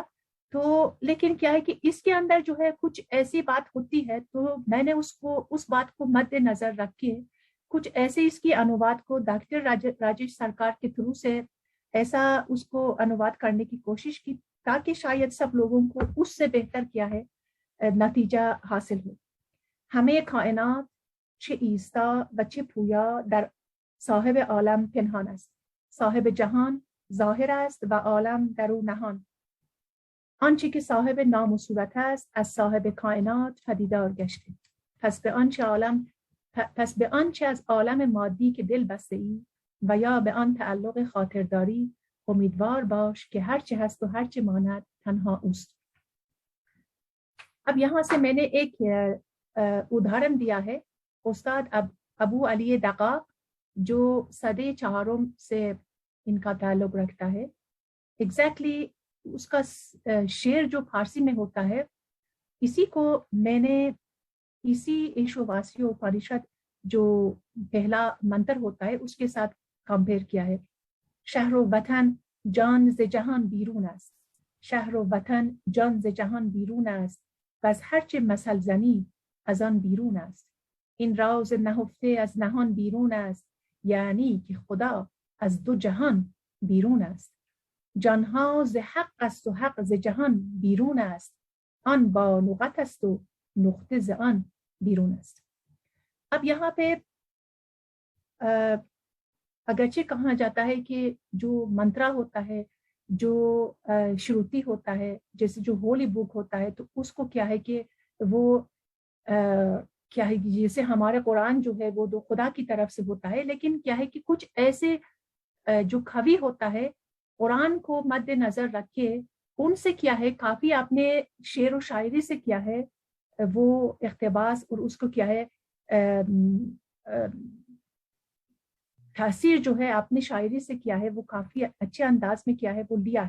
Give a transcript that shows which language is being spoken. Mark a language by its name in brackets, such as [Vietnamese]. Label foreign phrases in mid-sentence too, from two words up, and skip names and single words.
[Urdu] تو لیکن کیا ہے کہ اس کے اندر جو ہے کچھ ایسی بات ہوتی ہے، تو میں نے اس بات کو مد نظر رکھ کے کچھ ایسے اس کی انواد کو ڈاکٹر راجیش سرکار کے تھرو سے ایسا اس کو انواد کرنے کی کوشش کی، تاکہ شاید سب لوگوں کو اس سے بہتر کیا ہے نتیجہ حاصل ہو. [Persian] ہمیں کائنات چھ ایستا و چھ پویا در صاحب عالم پنهان است. صاحب جهان ظاهر است و عالم در او نهان. آنچه که صاحب نام و صورت است از صاحب کائنات پدیدار گشته. پس به آنچه از عالم مادی که دل بسته ای و یا به آن تعلق خاطرداری امیدوار باش که هرچه هست و هرچه ماند تنها اوست. [Urdu] اب یہاں سے میں نے ایک ادھارن دیا ہے استاد ابو علی دقاق جو صدی چہارم سے ان کا تعلق رکھتا ہے. ایگزیکٹلی اس کا شعر جو فارسی میں ہوتا ہے اسی کو میں نے اسی ایشوواسی اپنشد جو پہلا منتر ہوتا ہے اس کے ساتھ کمپیئر کیا ہے. [Persian] شهر و وطن جان ز جهان بیرون است. شهر و وطن جان ز جهان بیرون است و از هرچه مثل زنی از آن بیرون است. این راز نهفته از نهان بیرون است، یعنی که خدا از دو جهان بیرون است. جانها ز حق است و حق ز جهان بیرون است. آن با نقط است و نقطه ز آن بیرون است. [Urdu] اب یہاں پہ اگرچہ کہا جاتا ہے کہ جو منترا ہوتا ہے، جو شروتی ہوتا ہے، جیسے جو [English] holy book [Urdu] ہوتا ہے، تو اس کو کیا ہے کہ وہ کیا ہے جیسے ہمارے قرآن جو ہے وہ دو خدا کی طرف سے ہوتا ہے، لیکن کیا ہے کہ کچھ ایسے جو کھوی ہوتا ہے قرآن کو مد نظر رکھ کے ان سے کیا ہے کافی آپ نے شعر و شاعری سے کیا ہے وہ اقتباس اور اس کو کیا ہے تاثیر جو ہے آپ نے شاعری سے کیا ہے وہ کافی اچھے انداز میں کیا ہے وہ لیا ہے.